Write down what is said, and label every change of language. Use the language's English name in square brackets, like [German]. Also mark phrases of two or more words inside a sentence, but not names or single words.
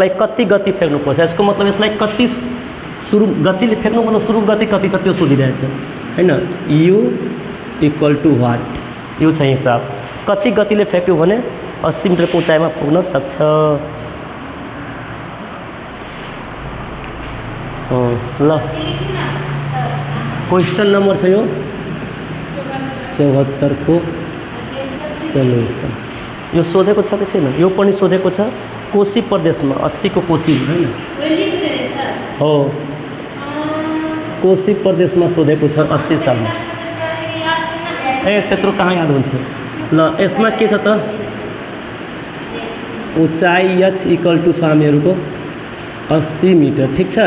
[Nepali] लागि कति गति फेक्नुपर्छ यसको मतलब यसलाई कति सुरु गतिले फेक्नु मतलब सुरु गति कति छ त्यो सोधिरहेछ हैन [English] u equal to what [Nepali] यो छ हिसाब कति गतिले फ्याँक्यो भने 80 मिटर ऊँचाइमा पुग्न सक्छ ल [English] question number [Nepali] छ यो 74 को सोल्युसन यो सोधेको छ कि छैन? यो पनि सोधेको छ कोशी प्रदेशमा 80 को कोशी होइन [Hindi] वो लिख दे सर। [Nepali] हो कोशी प्रदेशमा सोधेको छ 80 सालमा। ए त्यत्रो कहाँ याद हुन्छ? ल यसमा के छ त उचाइ h [English] equal to [Nepali] छ हामीहरूको 80 मिटर ठिक छ।